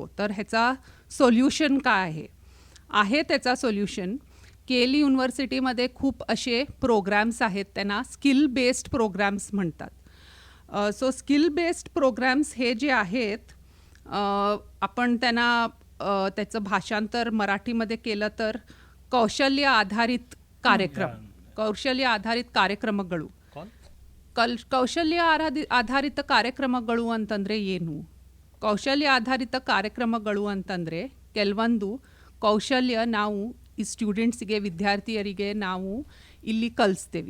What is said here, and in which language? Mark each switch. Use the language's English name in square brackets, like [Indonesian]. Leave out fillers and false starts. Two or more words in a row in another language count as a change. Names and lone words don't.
[Marathi] तर ह्याचा सोल्युशन काय आहे त्याचा सोल्युशन. KLE युनिव्हर्सिटीमध्ये खूप असे प्रोग्रॅम्स आहेत, त्यांना [English] skill based programs [Marathi] म्हणतात. [English] so skill based programs [Marathi] हे जे आहेत, आपण त्यांना त्याचं भाषांतर मराठीमध्ये केलं तर [Kannada] ಕೌಶಲ್ಯ ಆಧಾರಿತ ಕಾರ್ಯಕ್ರಮಗಳು. ಕೌಶಲ್ಯ ಆಧಾರಿತ ಕಾರ್ಯಕ್ರಮಗಳು ಅಂತಂದರೆ ಏನು? ಕೌಶಲ್ಯ ಆಧಾರಿತ ಕಾರ್ಯಕ್ರಮಗಳು ಅಂತಂದರೆ, ಕೆಲವೊಂದು ಕೌಶಲ್ಯ ನಾವು ಈ ಸ್ಟೂಡೆಂಟ್ಸಿಗೆ, ವಿದ್ಯಾರ್ಥಿಯರಿಗೆ ನಾವು ಇಲ್ಲಿ ಕಲಿಸ್ತೀವಿ.